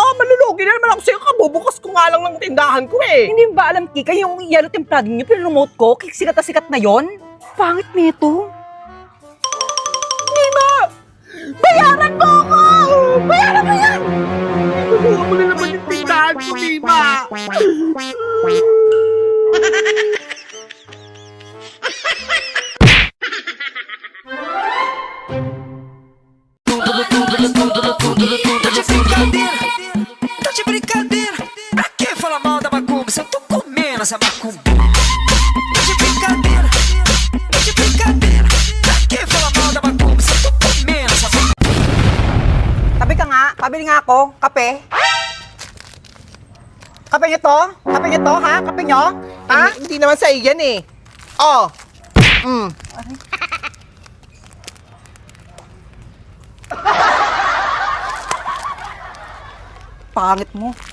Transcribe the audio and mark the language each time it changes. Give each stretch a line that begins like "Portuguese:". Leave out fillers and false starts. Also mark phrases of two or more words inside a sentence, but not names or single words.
Filipino: Malulugi na naman ako sa'yo. Kabubukas ko nga lang ng tindahan ko eh. Hindi mo ba alam, Kika, yung yellow templado niyo, pinremote ko, sikat na sikat na yon? Pangit nito. Mima! Bayaran mo ako! Bayaran mo yan! Inubuha mo na naman yung tindahan ko, Mima.
Portuguese: Tá de brincadeira, pra que falar mal da macumba se eu tô comendo essa macumba? Tá de brincadeira, pra que falar mal da macumba se eu tô comendo essa macumba?
Filipino: Tabi ka nga, pabili nga ako, kape. Kape niyo to? Kape niyo to, ha? Kape niyo? Ha? Hindi naman sa'yo yan eh. Oh. Pangit mo.